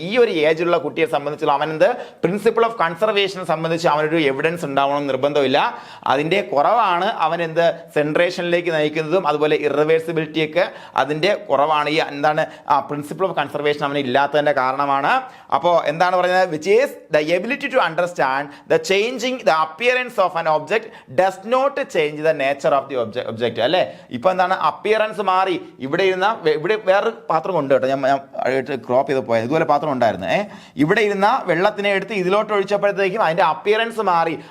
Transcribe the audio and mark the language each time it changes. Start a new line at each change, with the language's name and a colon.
Malayalam: ഈ ഒരു ഏജിലുള്ള കുട്ടിയെ സംബന്ധിച്ചുള്ള അവനെന്ത് പ്രിൻസിപ്പിൾ ഓഫ് കൺസർവേഷനെ സംബന്ധിച്ച് അവനൊരു എവിഡൻസ് ഉണ്ടാവണം നിർബന്ധമില്ല. അതിന്റെ കുറവാണ് അവനെന്ത് സെൻട്രേഷനിലേക്ക് നയിക്കുന്നതും അതുപോലെ ഇറവേഴ്സിബിലിറ്റിയൊക്കെ അതിന്റെ കുറവാണ്. ഈ എന്താണ് പ്രിൻസിപ്പിൾ ഓഫ് കൺസർവേഷൻ അവന് ഇല്ലാത്തതിന്റെ കാരണമാണ്. അപ്പോൾ എന്താണ് പറയുന്നത്?
English: which is the ability to understand the changing the appearance of an object does not change the nature of the object.
Malayalam: അല്ലേ? ഇപ്പൊ എന്താണ്? അപ്പിയറൻസ് മാറി. ഇവിടെ വേറൊരു പാത്രം ഉണ്ട് കേട്ടോ, ഞാൻ ക്രോപ്പ് ചെയ്ത് പോയത്. ഇതുപോലെ പാത്രം ഉണ്ടായിരുന്നു. ഇവിടെ ഇരുന്ന വെള്ളത്തിനെ എടുത്ത് ഇതിലോട്ട് ഒഴിച്ചപ്പോഴത്തേക്കും അതിന്റെ അപ്പിയറൻസ് മാറി.